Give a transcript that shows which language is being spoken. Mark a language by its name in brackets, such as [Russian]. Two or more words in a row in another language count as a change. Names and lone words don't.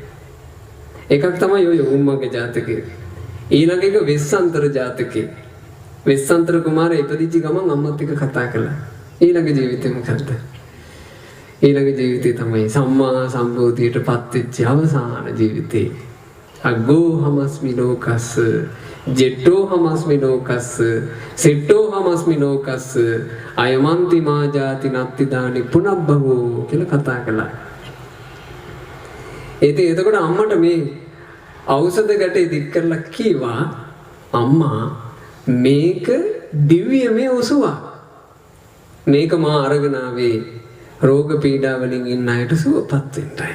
[Sinhala] එකක් තමයි ඔය උම්මගේ ජාතකය. ඊළඟ එක වෙස්සන්තර ජාතකය. වෙස්සන්තර කුමාරයා ඉපදිච්ච ගමන් අම්මත් එක්ක කතා කළා. ඊළඟ ජීවිතේ මොකද්ද? ඊළඟ ජීවිතේ තමයි සම්මා සම්බෝධියට පත් වෙච්ච අවසාන ජීවිතේ. [Pali] අග්ගෝ හමස්මි ලෝකස්ස ජෙට්ටෝ හමස්මි ලෝකස්ස සෙට්ටෝ හමස්මි ලෝකස්ස අයමන්ති මා ජාති නත්ති දානි පුනබ්බවෝ [Sinhala] කියලා කතා කළා. ඉතින් එතකොට අම්මට මේ ඖෂධ ගැටේ දික් කරලා කීවා අම්මා මේක දිව්‍යමය ඔසුවක්. මේක මා අරගෙන ආවේ රෝග පීඩා වලින් ඉන්න අයට සුවපත් වෙන්නයි.